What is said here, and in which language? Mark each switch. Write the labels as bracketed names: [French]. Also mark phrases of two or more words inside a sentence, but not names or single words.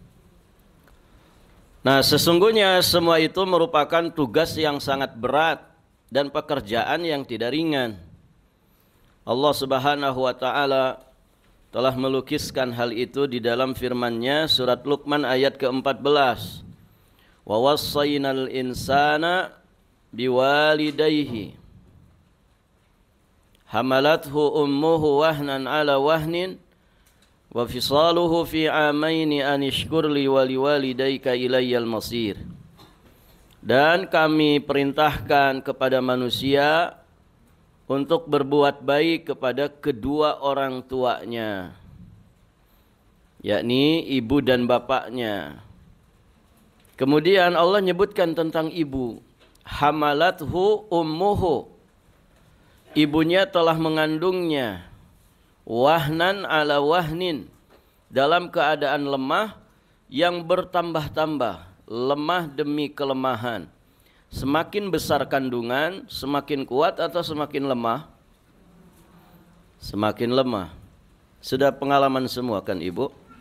[Indonesian] Nah, sesungguhnya semua itu merupakan tugas yang sangat berat dan pekerjaan yang tidak ringan. Allah [Arabic] سبحانه وتعالى [Indonesian] telah melukiskan hal itu di dalam firman-Nya surat Luqman ayat ke-14. [Arabic] ووصينا الإنسان بوالديه حملته أمه وهنا على وهن وفصاله في عامين أن اشكر لي ولوالديك إلي المصير. [Indonesian] Dan kami perintahkan kepada manusia untuk berbuat baik kepada kedua orang tuanya, yakni ibu dan bapaknya. Kemudian Allah nyebutkan tentang ibu, [Arabic] حملته أمه, [Indonesian] ibunya telah mengandungnya, [Arabic] وهنا على وهن, [Indonesian] dalam keadaan lemah yang bertambah-tambah, lemah demi kelemahan. Semakin besar kandungan, semakin kuat atau semakin lemah? Semakin lemah. Sudah pengalaman semua kan ibu?